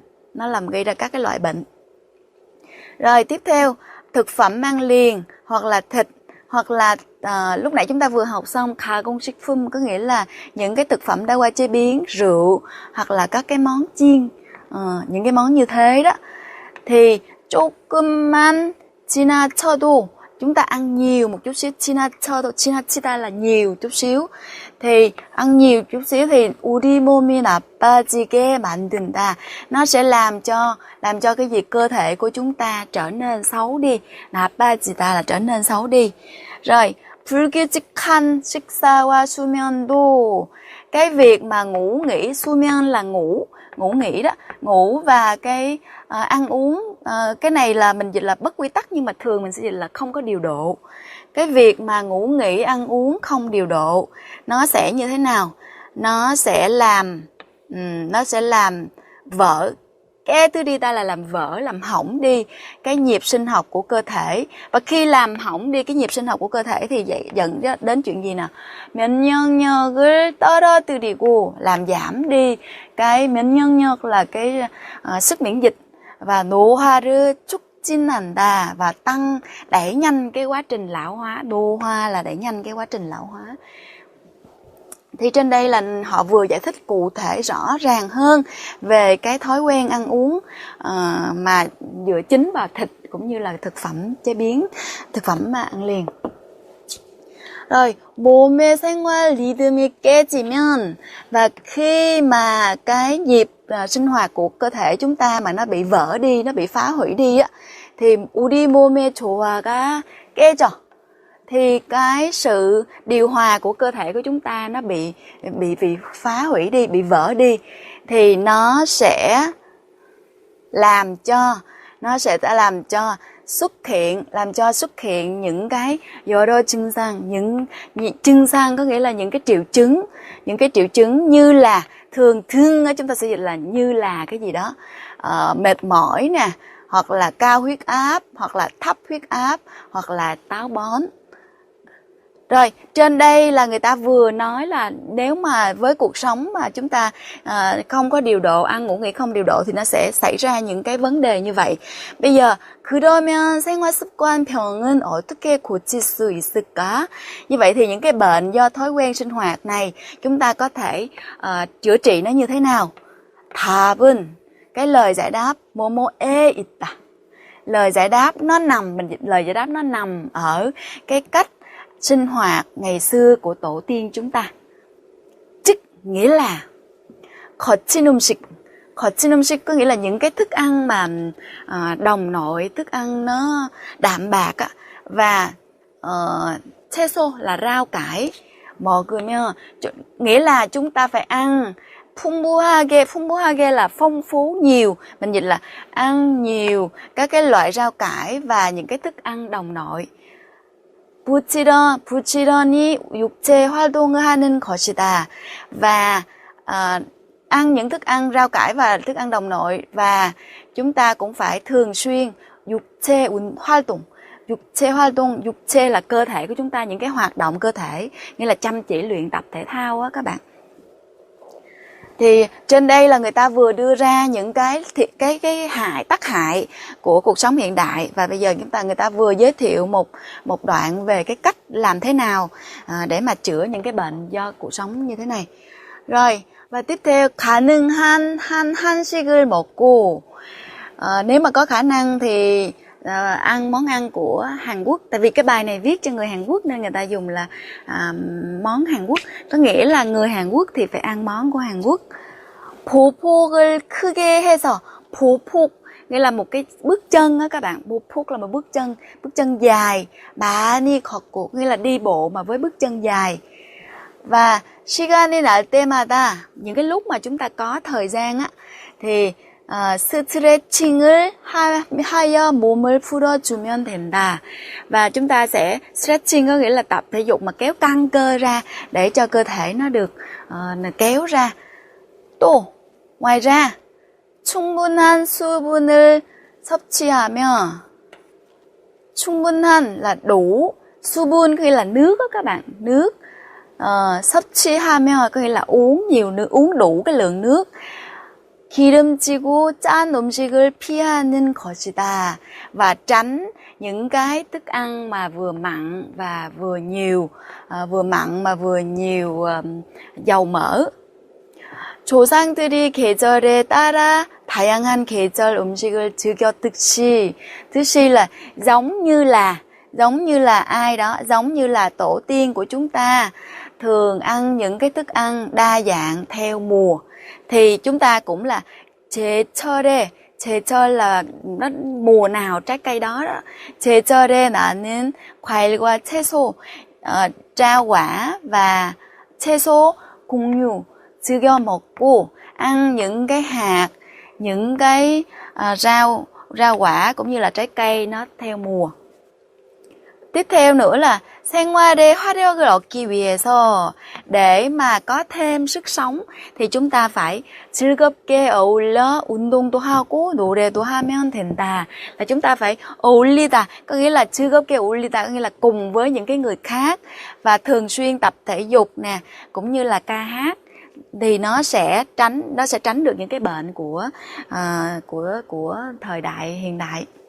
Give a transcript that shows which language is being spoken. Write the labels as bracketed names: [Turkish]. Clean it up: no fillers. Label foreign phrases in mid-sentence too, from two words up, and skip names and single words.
[Vietnamese] Nó làm gây ra các cái loại bệnh. Rồi tiếp theo, thực phẩm ăn liền hoặc là thịt, hoặc là lúc nãy chúng ta vừa học xong 가공식품, có nghĩa là những cái thực phẩm đã qua chế biến, rượu hoặc là các cái món chiên, những cái món như thế đó. [Korean] Thì 조금만 지나쳐도, [Vietnamese] chúng ta ăn nhiều một chút xíu, 지나치다 là nhiều chút xíu. Thì ăn nhiều chút xíu thì [Korean] 우리 몸이 나빠지게 만든다. [Vietnamese] Nó sẽ làm cho cái gì? Cơ thể của chúng ta trở nên xấu đi. 나빠지다 là trở nên xấu đi. Rồi, [Korean] 불규칙한 식사와 수면도, [Vietnamese] cái việc mà ngủ nghỉ, 수면 là ngủ nghỉ đó, ngủ và cái ăn uống, cái này là mình dịch là bất quy tắc, nhưng mà thường mình sẽ dịch là không có điều độ. Cái việc mà ngủ nghỉ, ăn uống không điều độ, nó sẽ như thế nào? Nó sẽ làm vỡ, cái thứ đi ta là làm vỡ, làm hỏng đi cái nhịp sinh học của cơ thể. Và khi làm hỏng đi cái nhịp sinh học của cơ thể thì dẫn đến chuyện gì nào? [Korean] 면역력을 떨어뜨리고, [Vietnamese] làm giảm đi cái 면역력 là cái sức miễn dịch, và [Korean] 노화를 촉진한다, [Vietnamese] và đẩy nhanh cái quá trình lão hóa. 노화 là đẩy nhanh cái quá trình lão hóa. Thì trên đây là họ vừa giải thích cụ thể rõ ràng hơn về cái thói quen ăn uống mà dựa chính vào thịt cũng như là thực phẩm chế biến, thực phẩm mà ăn liền. Rồi, [Korean] 몸의 생활 리듬이 깨지면, [Vietnamese] và khi mà cái nhịp sinh hoạt của cơ thể chúng ta mà nó bị vỡ đi, nó bị phá hủy đi á, thì [Korean] 우리 몸의 조화가 깨져. [Vietnamese] Thì cái sự điều hòa của cơ thể của chúng ta nó bị phá hủy đi, bị vỡ đi, thì nó sẽ làm cho xuất hiện những cái [Korean] 여러 증상, [Vietnamese] những 증상 có nghĩa là những cái triệu chứng như là thường chúng ta sẽ dịch là như là cái gì đó, mệt mỏi nè, hoặc là cao huyết áp, hoặc là thấp huyết áp, hoặc là táo bón. Rồi, trên đây là người ta vừa nói là nếu mà với cuộc sống mà chúng ta không có điều độ, ăn ngủ nghỉ không điều độ thì nó sẽ xảy ra những cái vấn đề như vậy. Bây giờ, [Korean] 그러면 생활습관병은 어떻게 고칠 수 있을까? [Vietnamese] Như vậy thì những cái bệnh do thói quen sinh hoạt này chúng ta có thể chữa trị nó như thế nào? 답은, cái lời giải đáp, [Korean] 뭐뭐에 있다. [Vietnamese] Lời giải đáp nó nằm ở cái cách sinh hoạt ngày xưa của tổ tiên chúng ta. Tức nghĩa là [Korean] 거친 음식 [Vietnamese] có nghĩa là những cái thức ăn mà đồng nội, thức ăn nó đạm bạc á, và 채소 là rau cải. 먹으면 nghĩa là chúng ta phải ăn 풍부하게 là phong phú, nhiều. Mình dịch là ăn nhiều các cái loại rau cải và những cái thức ăn đồng nội. [Korean] 부지런히 육체 활동을 하는 것이다. [Vietnamese] Và ăn những thức ăn rau cải và thức ăn đồng nội, và chúng ta cũng phải thường xuyên [Korean] 육체 활동. [Vietnamese] Dục chế hoạt động, dục chế là cơ thể của chúng ta, những cái hoạt động cơ thể, nghĩa là chăm chỉ luyện tập thể thao á các bạn. Thì trên đây là người ta vừa đưa ra những cái tác hại của cuộc sống hiện đại, và bây giờ người ta vừa giới thiệu một đoạn về cái cách làm thế nào để mà chữa những cái bệnh do cuộc sống như thế này. Rồi, và tiếp theo [Korean] 가능한 한식을 먹고, [Vietnamese] nếu mà có khả năng thì ăn món ăn của Hàn Quốc. Tại vì cái bài này viết cho người Hàn Quốc nên người ta dùng là món Hàn Quốc, có nghĩa là người Hàn Quốc thì phải ăn món của Hàn Quốc. [Korean] 보폭을 크게 해서, [Vietnamese] 보폭 nghĩa là một cái bước chân á các bạn. 보폭 là một bước chân dài. [Korean] 많이 걷고 [Vietnamese] nghĩa là đi bộ mà với bước chân dài. [Korean] Và 시간이 날 때마다, [Vietnamese] những cái lúc mà chúng ta có thời gian á, thì [Korean] 스트레칭을 하여 몸을 풀어주면 된다. [Vietnamese] Và chúng ta sẽ stretching có nghĩa là tập thể dục mà kéo căng cơ ra để cho cơ thể nó được kéo ra. 또 ngoài ra [Korean] 충분한 수분을 섭취하며, [Vietnamese] 충분한 là đủ, 수분 có nghĩa là nước đó các bạn, nước. 섭취하며 có nghĩa là uống nhiều nước, uống đủ cái lượng nước. [Korean] 기름지고 짠 음식을 피하는 것이다. [Vietnamese] Và tránh những cái thức ăn mà vừa mặn và vừa nhiều, vừa mặn mà vừa nhiều dầu mỡ. [Korean] 조상들이 계절에 따라 다양한 계절 음식을 즐겼듯이, 뜻이 [Vietnamese] là giống như là ai đó, giống như là tổ tiên của chúng ta thường ăn những cái thức ăn đa dạng theo mùa, thì chúng ta cũng là 제철에, 제철 là nó mùa nào trái cây đó đó. [Korean] 제철에 나는 과일과 채소, [Vietnamese] rau quả và [Korean] 채소, 곡류 즐겨 먹고, [Vietnamese] ăn những cái hạt, những cái rau quả cũng như là trái cây nó theo mùa. Tiếp theo nữa là [Korean] 생활에 화력을 얻기 위해서, [Vietnamese] để mà có thêm sức sống thì chúng ta phải [Korean] 즐겁게 어울려 운동도 하고 노래도 하면 된다. [Vietnamese] Là chúng ta phải 어울리다, có nghĩa là [Korean] 즐겁게 어울리다, [Vietnamese] có nghĩa là cùng với những cái người khác và thường xuyên tập thể dục nè, cũng như là ca hát, thì nó sẽ tránh được những cái bệnh của thời đại hiện đại.